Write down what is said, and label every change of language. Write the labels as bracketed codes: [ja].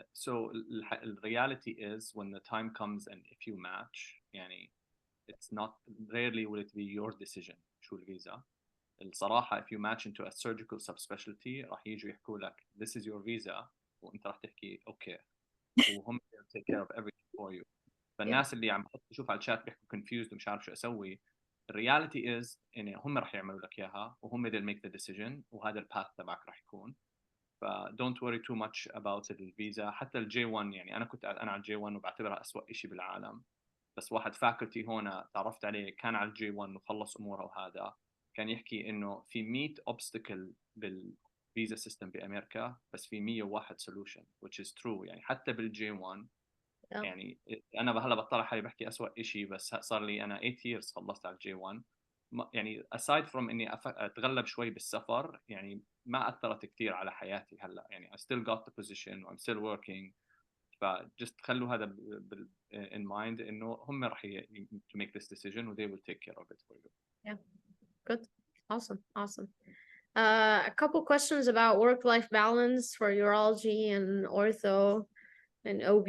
[en] So the reality is when the time comes and if you match, يعني it's not, rarely will it be your decision [ar] شو الفيزا. [en] الصراحة if you match into a surgical subspecialty [ar] راح يجوا يحكوا لك [en] this is your visa [ar] وانت راح تحكي [en] okay وهم take care of everything for you. [ar] فالناس اللي عم تشوف على الشات بيحكوا confused ومش عارف شو اسوي. [en] The reality is [ar] إن هم راح يعملوا لك إياها وهم [en] they'll make the decision [ar] وهذا الباث تبعك راح يكون. [en] ف don't worry too much about الفيزا. [ar] حتى الجي 1 يعني أنا على الجي 1 وبعتبرها أسوأ شيء بالعالم. بس واحد فاكولتي هون تعرفت عليه كان على الجي 1 وخلص أموره وهذا كان يحكي إنه في 100 obstacle بالفيزا سيستم بأمريكا بس في 101 solution [en] which is true. [ar] يعني حتى بالجي 1 يعني أنا هلا بطلع حالي بحكي أسوأ شيء بس صار لي أنا 8 years خلصت على الجي 1. يعني [en] aside from [ar] إني أتغلب شوي بالسفر يعني ما أثرت كثير على حياتي هلا. [en] يعني I still got the position I'm still working. [ar] فجست خلوا هذا [en] in mind [ar] إنه هم راح [en] to make this decision and they will take care of it for you. Yeah, good, awesome. A couple questions about work-life balance for urology and ortho and OB.